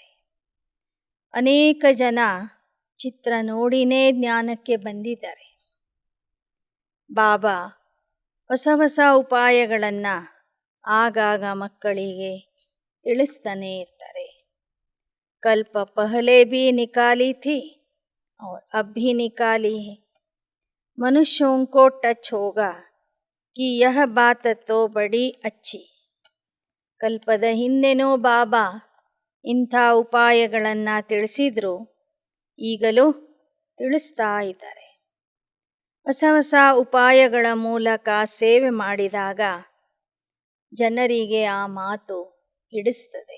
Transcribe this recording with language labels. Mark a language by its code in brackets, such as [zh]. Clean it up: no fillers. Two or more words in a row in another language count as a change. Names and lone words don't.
[kn] ಅನೇಕ ಜನ ಚಿತ್ರ ನೋಡಿನೇ ಜ್ಞಾನಕ್ಕೆ ಬಂದಿದ್ದಾರೆ. ಬಾಬಾ ಹೊಸ ಹೊಸ ಉಪಾಯಗಳನ್ನು ಆಗಾಗ ಮಕ್ಕಳಿಗೆ ತಿಳಿಸ್ತಾನೆ ಇರ್ತಾರೆ. [hi] कल्प पहले भी निकाली थी और अब भी निकाली है. मनुष्यों को टच होगा कि यह बात तो बड़ी अच्छी. [kn] ಕಲ್ಪದ ಹಿಂದೆನೂ ಬಾಬಾ ಇಂಥ ಉಪಾಯಗಳನ್ನು ತಿಳಿಸಿದ್ರು, ಈಗಲೂ ತಿಳಿಸ್ತಾ ಇದ್ದಾರೆ. ಹೊಸ ಹೊಸ ಉಪಾಯಗಳ ಮೂಲಕ ಸೇವೆ ಮಾಡಿದಾಗ ಜನರಿಗೆ ಆ ಮಾತು ಹಿಡಿಸ್ತದೆ.